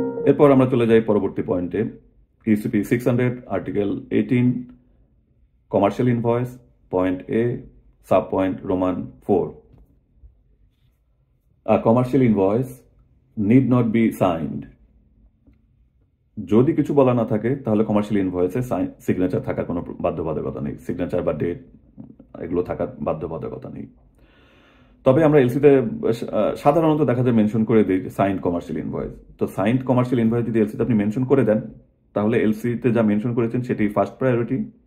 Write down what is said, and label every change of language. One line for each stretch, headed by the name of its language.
Bangla: এরপর আমরা চলে যাই পরবর্তী পয়েন্টে, UCP 600 article 18 commercial invoice, point A, sub point Roman 4।
English: A commercial invoice need not be signed.
Bangla: যদি কিছু বলা না থাকে তাহলে কমার্শিয়াল ইনভয়েসে সিগনেচার থাকার কোনো বাধ্যবাধকতা নেই, সিগনেচার বা ডেট এগুলো থাকার বাধ্যবাধকতা নেই। তবে আমরা এলসিতে সাধারণত দেখা যায় মেনশন করে দিই সাইন্ড কমার্শিয়াল ইনভয়েস। তো সাইন্ড কমার্শিয়াল ইনভয়েস যদি এলসিতে আপনি মেনশন করে দেন তাহলে এলসিতে যা মেনশন করেছেন সেটি ফার্স্ট প্রায়োরিটি।